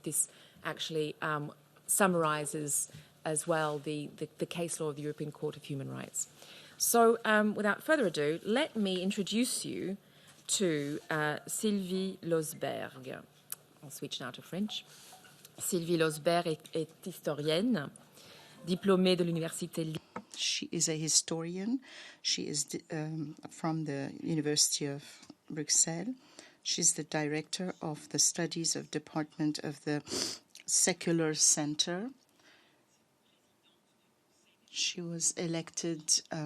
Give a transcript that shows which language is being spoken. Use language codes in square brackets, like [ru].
[en] This actually summarises as well the case law of the European Court of Human Rights. So without further ado, let me introduce you to Sylvie Lausberg. I'll switch now to French. [fr] Sylvie Lausberg est historienne, diplômée de l'université. [en] She is a historian. She is from the University of Bruxelles. She's the director of the Studies of Department of the Secular Center. She was elected.